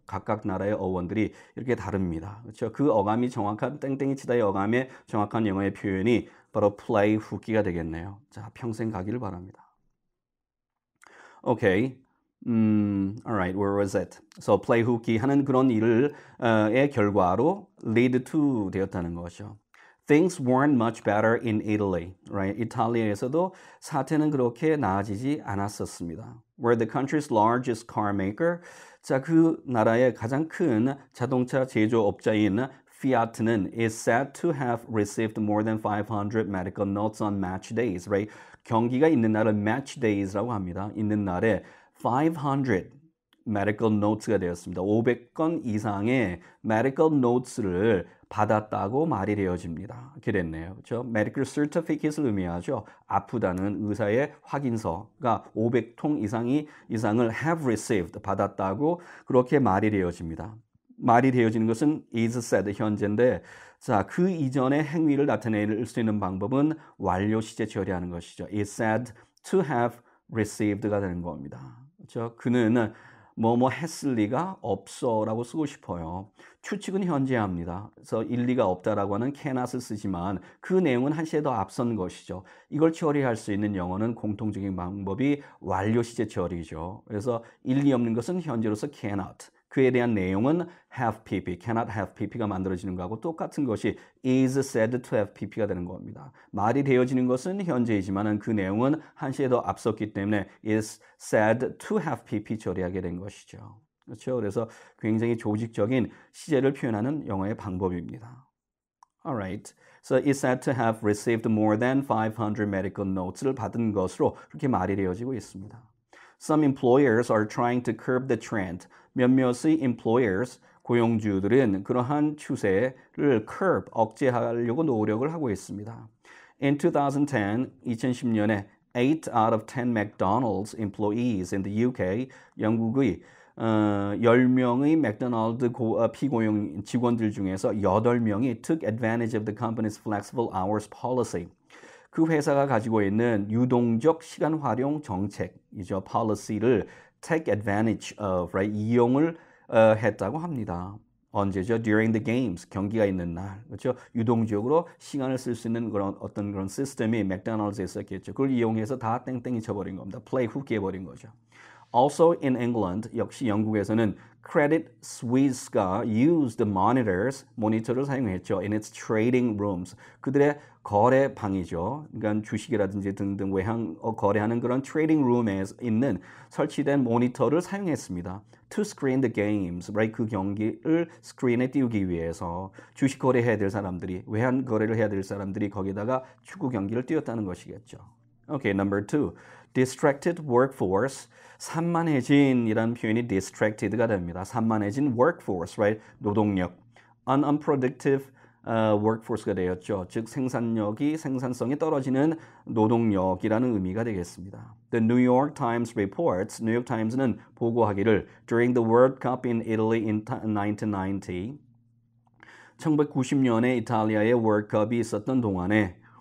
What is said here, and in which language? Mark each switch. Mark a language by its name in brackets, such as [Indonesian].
[Korean] 각각 나라의 어원들이 이렇게 다릅니다. 그렇죠? 그 어감이 정확한 땡땡이 치다의 어감의 정확한 영어의 표현이 바로 play hook이가 되겠네요. 자, 평생 가기를 바랍니다. Okay. [English] Alright, where was it? So play hooky [Korean] 하는 그런 일의 결과로 [English] lead to [Korean] 되었다는 것이죠. [English] Things weren't much better in Italy, right? [Korean] 이탈리아에서도 사태는 그렇게 나아지지 않았었습니다. [English] Where the country's largest car maker, [Korean] 그 나라의 가장 큰 자동차 제조업자인 [English] Fiat는 is said to have received more than 500 medical notes on match days, right? [Korean] 경기가 있는 날을 [English] match days [Korean] 라고 합니다. 있는 날에 500 medical notes가 되었습니다. 500건 이상의 [English] medical notes [Korean] 를 받았다고 말이 되어집니다. 이렇게 됐네요. 그렇죠? [English] medical certificate [Korean] 을 의미하죠. 아프다는 의사의 확인서가 500통 이상을 [English] have received [Korean] 받았다고 그렇게 말이 되어집니다. 말이 되어지는 것은 is said 현재인데 그 이전의 행위를 나타낼 수 있는 방법은 완료 시제 처리하는 것이죠. [English] is said to have received [Korean] 가 되는 겁니다. 그렇죠? 그는 뭐뭐 했을 리가 없어라고 쓰고 싶어요. 추측은 현재합니다. 그래서 일리가 없다라고 하는 cannot을 쓰지만 그 내용은 한시에 더 앞선 것이죠. 이걸 처리할 수 있는 영어는 공통적인 방법이 완료 시제 처리죠. 그래서 일리 없는 것은 현재로서 cannot. 그에 대한 내용은 have pp, [English] cannot have pp [Korean] 가 만들어지는 거하고 똑같은 것이 [English] is said to have pp [Korean] 가 되는 겁니다. 말이 되어지는 것은 현재이지만 그 내용은 한시에 더 앞섰기 때문에 [English] is said to have pp [Korean] 처리하게 된 것이죠. 그렇죠? 그래서 굉장히 조직적인 시제를 표현하는 영어의 방법입니다. [English] Alright. So is said to have received more than 500 medical notes를 [Korean] 받은 것으로 그렇게 말이 되어지고 있습니다. [English] Some employers are trying to curb the trend. [Korean] 몇몇의 employers, 고용주들은 그러한 추세를 curb, 억제하려고 노력을 하고 있습니다. [English] In 2010, 2010년에 8 out of 10 McDonald's employees in the UK, [Korean] 영국의 10명의 맥도날드 피고용 직원들 중에서 8명이 [English] took advantage of the company's flexible hours policy. [Korean] 그 회사가 가지고 있는 유동적 시간 활용 정책이죠. [English] policy를 take advantage of, right? [Korean] 이용을 했다고 합니다. 언제죠? [English] During the games, [Korean] 경기가 있는 날, 그렇죠? 유동적으로 시간을 쓸 수 있는 그런 시스템이 맥도날드에 있었겠죠. 그걸 이용해서 다 땡땡이 쳐버린 겁니다. [English] play hook [Korean] 해버린 거죠. [English] Also in England, [Korean] 역시 영국에서는 [English] Credit Suisse가 used monitors, [Korean] 모니터를 사용했죠. [English] in its trading rooms. [Korean] 그들의 거래 방이죠. 그러니까 주식이라든지 등등 외항 거래하는 그런 트레이딩 룸에 있는 설치된 모니터를 사용했습니다. [English] To screen the games, right? [Korean] 그 경기를 스크린에 띄우기 위해서 주식 거래해야 될 사람들이, 외환 거래를 해야 될 사람들이 거기다가 축구 경기를 띄웠다는 것이겠죠. [English] Okay, number 2. Distracted workforce. [Korean] 산만해진이라는 표현이 distracted가 됩니다. [English] 산만해진 workforce, right? [Korean] 노동력. [English] Unproductive workforce [Korean] 가 되었죠. 즉 생산성이 떨어지는 노동력이라는 의미가 되겠습니다. [English] The New York Times reports, [Korean] 뉴욕 타임스는 보고하기를 [English] during the World Cup in Italy in 1990, [Korean] 1990년에 이탈리아의 월드컵이 있었던 동안에